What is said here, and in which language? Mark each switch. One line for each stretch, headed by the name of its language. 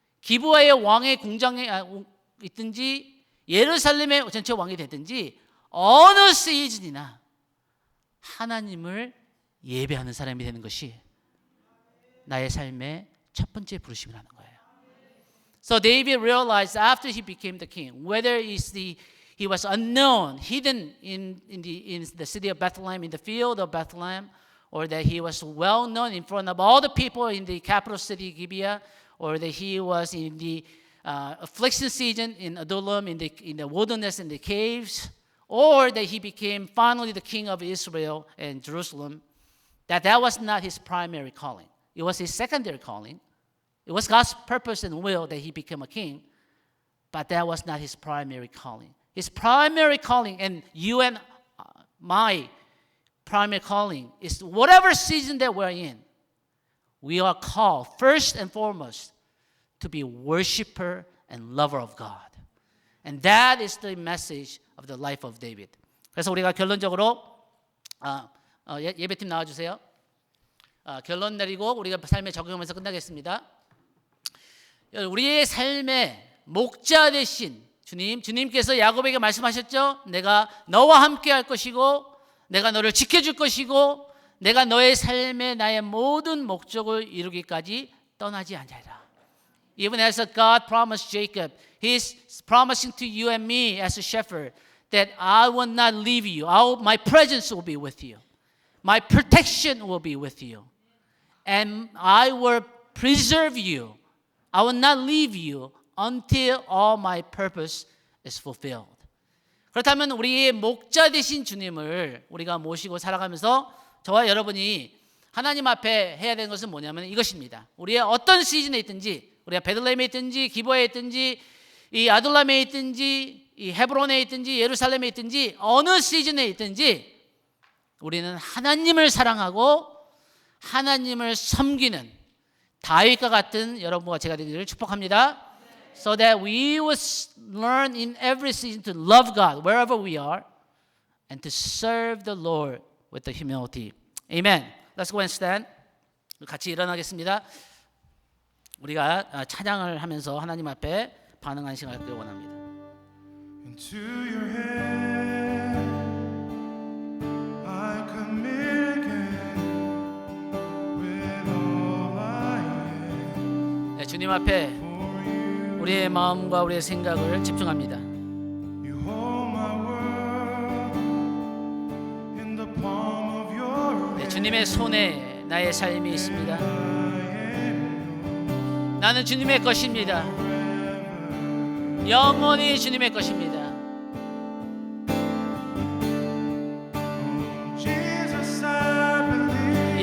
Korean: 기브아의 왕의 궁정에 있든지 예루살렘의 전체 왕이 되든지 어느 시즌이나 하나님을 예배하는 사람이 되는 것이 나의 삶의 첫 번째 부르심이라는 거예요.
English: So David realized after he became the king, whether he was unknown, hidden in the city of Bethlehem, in the field of Bethlehem, or that he was well known in front of all the people in the capital city Gibeah, or that he was in the affliction season in Adullam, in the wilderness, in the caves, or that he became finally the king of Israel and Jerusalem, that was not his primary calling. It was his secondary calling. It was God's purpose and will that he become a king, but that was not his primary calling. His primary calling, and you and my primary calling, is whatever season that we're in, we are called first and foremost to be worshiper and lover of God. And that is the message of the life of David.
Korean: 그래서 우리가 결론적으로 예배팀 나와주세요. 결론 내리고 우리가 삶에 적용하면서 끝나겠습니다. 우리의 삶의 목자 되신 주님께서 야곱에게 말씀하셨죠. 내가 너와 함께 할 것이고 내가 너를 지켜줄 것이고 내가 너의 삶에 나의 모든 목적을 이루기까지 떠나지 않으리라.
English: Even as God promised Jacob, He's promising to you and me as a shepherd that I will not leave you. My presence will be with you. My protection will be with you. And I will preserve you. I will not leave you until all my purpose is fulfilled.
Korean: 그렇다면 우리의 목자 되신 주님을 우리가 모시고 살아가면서 저와 여러분이 하나님 앞에 해야 되는 것은 뭐냐면 이것입니다. 우리의 어떤 시즌에 있든지, 우리가 베들레헴에 있든지 기브아에 있든지 이 아둘람에 있든지 이 헤브론에 있든지 예루살렘에 있든지 어느 시즌에 있든지 우리는 하나님을 사랑하고 하나님을 섬기는 다윗과 같은 여러분과 제가 되기를 축복합니다.
English: So that we will learn in every season to love God wherever we are and to serve the Lord with the humility. Amen. Let's go and stand.
Korean: 같이 일어나겠습니다. 우리가 찬양을 하면서 하나님 앞에 반응하는 시간을 갖기 원합니다.
English: Into your hand I commit again with all I am.
Korean: 네, 주님 앞에
English: For you,
Korean: 우리의 마음과 우리의 생각을 집중합니다.
English: you hold my world in the palm of your 네, hand.
Korean: 주님의 손에 나의 삶이 있습니다. 나는 주님의 것입니다. 영원히 주님의 것입니다.
English: Jesus, I believe.